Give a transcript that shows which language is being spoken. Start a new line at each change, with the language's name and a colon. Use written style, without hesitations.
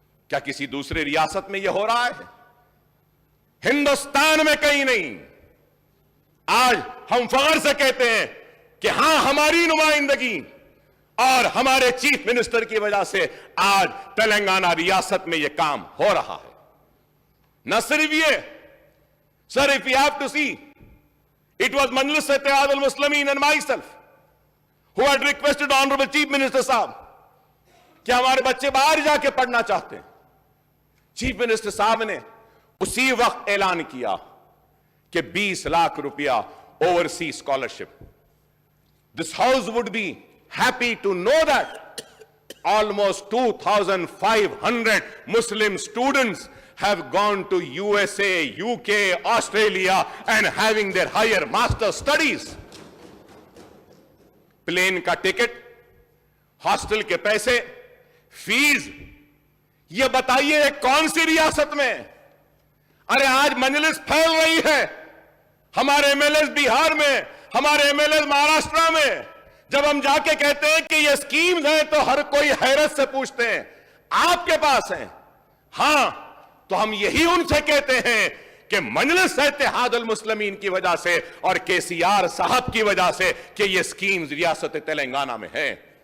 Urdu: کیا کسی دوسرے ریاست میں یہ ہو رہا ہے؟ ہندوستان میں کہیں نہیں. آج ہم فخر سے کہتے ہیں کہ ہاں ہماری نمائندگی اور ہمارے چیف منسٹر کی وجہ سے آج تلنگانہ ریاست میں یہ کام ہو رہا ہے. نہ صرف یہ,
English: sir, if you have to see, it was Majlis Ittihad al-Muslimin and myself who had requested Honorable Chief Minister Sahab
Urdu: کہ ہمارے بچے باہر جا کے پڑھنا چاہتے ہیں. چیف منسٹر صاحب نے اسی وقت اعلان کیا کہ 20 لاکھ روپیہ overseas scholarship.
English: This house would be happy to know that almost 2,500 Muslim students have gone to USA, UK, Australia and having their higher master studies.
Urdu: Plane کا ٹکٹ, ہاسٹل کے پیسے, فیس, یہ بتائیے کون سی ریاست میں؟ ارے آج مجلس پھیل رہی ہے. ہمارے MLAs بہار میں, ہمارے MLAs مہاراشٹرا میں, جب ہم جا کے کہتے ہیں کہ یہ سکیمز ہیں تو ہر کوئی حیرت سے پوچھتے ہیں آپ کے پاس ہیں؟ ہاں, تو ہم یہی ان سے کہتے ہیں کہ مجلس اتحاد المسلمین کی وجہ سے اور KCR صاحب کی وجہ سے کہ یہ سکیمز ریاست تلنگانہ میں ہیں.